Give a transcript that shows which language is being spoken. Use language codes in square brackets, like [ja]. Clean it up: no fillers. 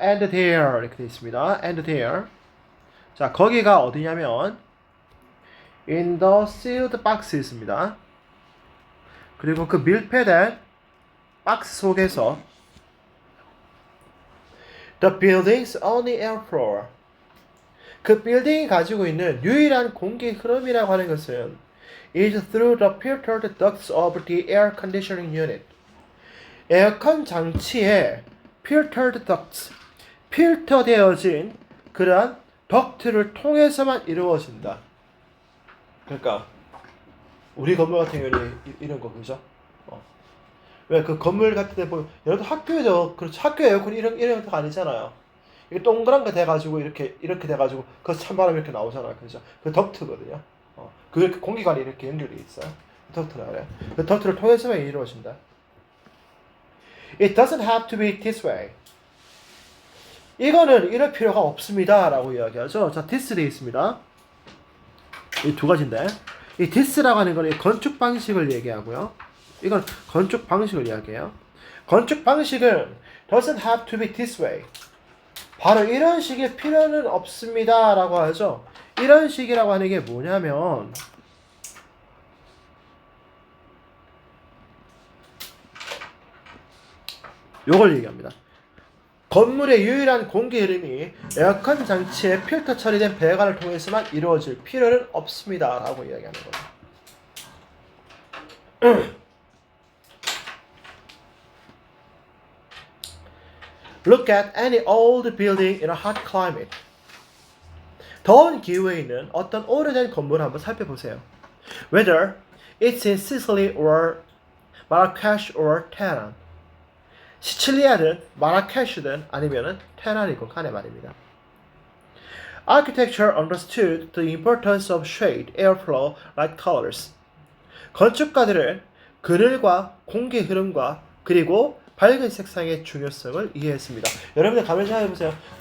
[en] and there [ko] 이렇게 되어 있습니다. and there. 자, 거기가 어디냐면 [en] in the sealed box [ko] 입니다. 그리고 그 밀폐된 박스 속에서 [en] the building's only air flow. [ko] 그 빌딩이 가지고 있는 유일한 공기 흐름이라고 하는 것은 [en] is through the filtered ducts of the air conditioning unit. [ko] 에어컨 장치의 [en] filtered ducts, [ko] 필터되어진 그러한 덕트를 통해서만 이루어진다. 그러니까 우리 건물 같은 경우는 이런 거 그죠? 왜 그 건물 같은 데 보면 여러분 학교에도 그렇죠. 학교 에어컨이 이런 거 아니잖아요. 이게 동그란 거 돼가지고 이렇게 돼가지고 그 찬바람이 이렇게 나오잖아요. 그죠? 그 덕트거든요. 그 공기관이 이렇게 연결돼 있어요. 덕트라 그래. 그 덕트를 통해서만 이루어진다. [en] It doesn't have to be this way. [ko] 이거는 이럴 필요가 없습니다. 라고 이야기하죠. 자, [en] this [ko] 되어 있습니다. 이 두 가지인데, 이 this라고 하는 건 건축 방식을 얘기하고요. 이건 건축 방식을 이야기해요. 건축 방식은 [en] doesn't have to be this way. [ko] 바로 이런 식의 필요는 없습니다. 라고 하죠. 이런 식이라고 하는 게 뭐냐면, 요걸 얘기합니다. 건물의 유일한 공기 흐름이 에어컨 장치에 필터 처리된 배관을 통해서만 이루어질 필요는 없습니다. 라고 이야기하는 거예요. [en] Look at any old building in a hot climate. [ko] 더운 기후에 있는 어떤 오래된 건물을 한번 살펴보세요. [en] Whether it's in Sicily or Marrakesh or Tehran. [ko] 시칠리아든 마라케슈든 아니면은 테헤란이건 간에 말입니다. [en] Architecture understood the importance of shade, airflow, light colors. [ko] 건축가들은 그늘과 공기 흐름과 그리고 밝은 색상의 중요성을 이해했습니다. 여러분들 가면 생각해 보세요.